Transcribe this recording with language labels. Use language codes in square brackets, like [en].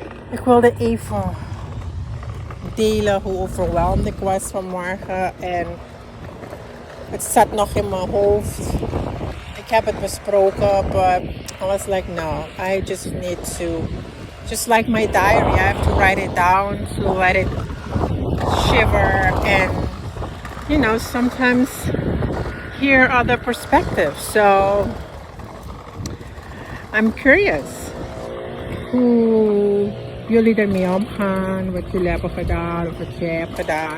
[nl] Ik wilde even delen hoe overweldigd ik was vanmorgen. En het zat nog in mijn hoofd. Ik heb het besproken, [en] but I was like, no, I just need to... Just like my diary, I have to write it down to let it shiver and, sometimes hear other perspectives. So I'm curious [nl] hoe jullie ermee omgaan, wat jullie hebben gedaan of wat jij hebt gedaan.